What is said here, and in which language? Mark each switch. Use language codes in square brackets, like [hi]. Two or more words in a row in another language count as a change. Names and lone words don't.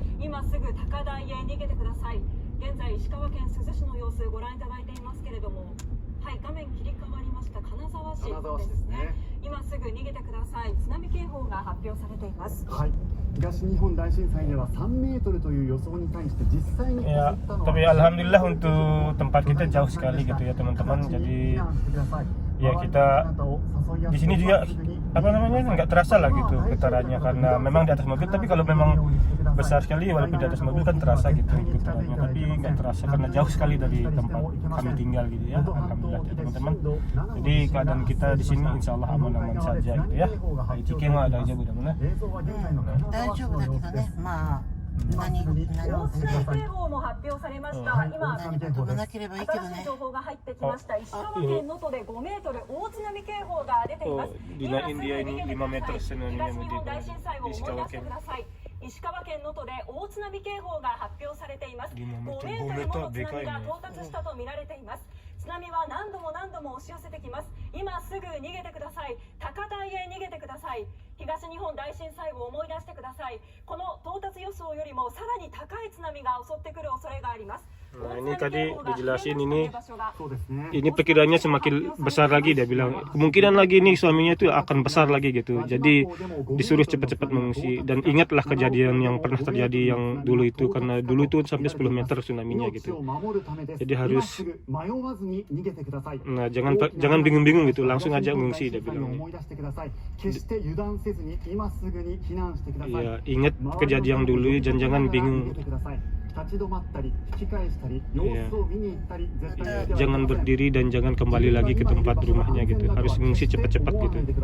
[ja] 今すぐ高台へ逃げてください。現在石川県珠洲市の様子ご覧いただいていますけれども、はい、画面切り替わりました金沢市ですね。今すぐ逃げてください。津波警報が発表されています。はい。東日本大震災では3メートルという予想に対して実際に [id] Ya, tapi alhamdulillah untuk tempat kita jauh sekali gitu ya teman-teman. Jadi ya kita di sini juga apa namanya nggak terasa lah gitu getarannya karena memang di atas mobil. Tapi kalau memang besar sekali walaupun di atas mobil kan terasa gitu getarannya. Tapi nggak terasa karena jauh sekali dari tempat kami tinggal gitu ya. Alhamdulillah ya teman-teman. Jadi keadaan kita di sini [ar] insya Allah [id] aman-aman saja gitu ya. Ichike nggak ada aja mudah-mudahan. [ja] 大丈夫だけどね、まあ大津波警報も発表されました。今何か飛ばなければいいけどね。新しい情報が入ってきました。石川県能登で5メートル大津波警報が出ています。 [id] Dinain dia ini 5 meter tsunami-nya [ja] 東日本大震災を思い出 [id] di Ishikawa [ja] して [id] Ken. [ja] ください。石川県能登で大津波警報が発表されています。 5 5メートルもの津波が到達したと見られています。津波は何度も押し寄せてきます。今すぐ逃げてください。高台へ逃げてください。東日本大震災を思い出してください。この到達予想よりもさらに高い津波が襲ってくる恐れがあります。 [id] Nah ini tadi dijelasin ini [ja] そうですね。 [id] ini perkiraannya semakin besar lagi dia bilang kemungkinan lagi nih suaminya itu akan besar lagi gitu jadi disuruh cepat-cepat mengungsi dan ingatlah kejadian yang pernah terjadi yang dulu itu karena dulu itu sampai 10 meter tsunami-nya gitu jadi harus nah jangan bingung-bingung gitu langsung aja mengungsi dia bilang ya ingat kejadian dulu dan jangan bingung jangan berdiri dan jangan kembali lagi ke tempat rumahnya gitu harus mengungsi cepat-cepat gitu.